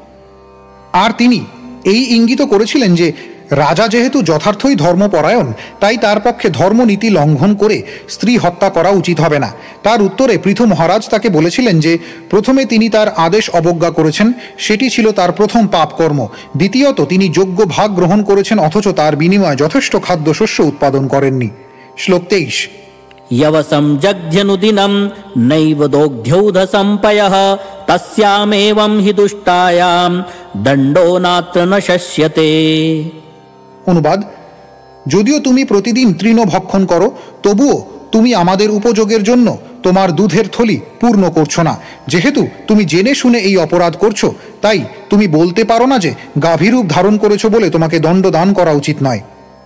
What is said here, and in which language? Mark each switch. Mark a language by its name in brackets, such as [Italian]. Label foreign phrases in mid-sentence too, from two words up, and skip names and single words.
[Bangla] আর তিনি এই ইঙ্গিত করেছিলেন যে রাজা যেহেতু যথার্থই ধর্মপরায়ণ, তাই তার পক্ষে ধর্মনীতি লঙ্ঘন করে স্ত্রী হত্যা করা উচিত হবে না। তার উত্তরে পৃথু মহারাজ তাকে বলেছিলেন যে প্রথমে তিনি তার আদেশ অবজ্ঞা করেছেন, সেটি ছিল তার প্রথম পাপকর্ম। দ্বিতীয়ত, তিনি যোগ্য ভাগ গ্রহণ করেছেন অথচ তার বিনিময়ে যথেষ্ট খাদ্যশস্য উৎপাদন করেননি। শ্লোক 23। [Sanskrit] यवसं जग्ध्यनुदिनं नैव दोग्ध्यौध सम्पयः तस्यामेवं हि दुष्टायां दण्डो नात्र न शस्यते। [Bangla] অনুবাদ: যদিও তুমি প্রতিদিন তৃণ ভক্ষণ করো, তবুও তুমি আমাদের উপযোগের জন্য তোমার দুধের থলি পূর্ণ করছো না। যেহেতু তুমি জেনে শুনে এই অপরাধ করছো, তাই তুমি বলতে পারো না যে গাভীরূপ ধারণ করেছো বলে তোমাকে দণ্ডদান করা উচিত নয়।